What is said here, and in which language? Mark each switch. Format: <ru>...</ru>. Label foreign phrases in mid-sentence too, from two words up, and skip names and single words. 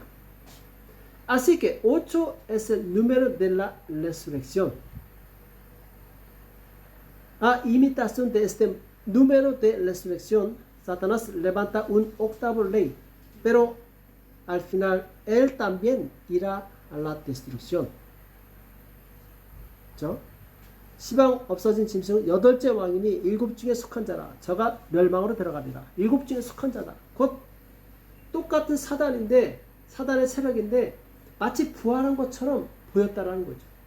<es>Así que 8 es el número de la resurrección. A imitación de este número de resurrección, Satanás levanta un 8º rey, pero al final él también irá a la destrucción.</es> <ko>그렇죠? 시방 없어진 짐승은 8째 왕이니 7 중에 속한 자라. 저가 멸망으로 들어가리라. 7 중에 속한 자다. 곧 똑같은 사단인데, 사단의 세력인데 마치 부활한 것처럼 보였다라는 거죠.</ko>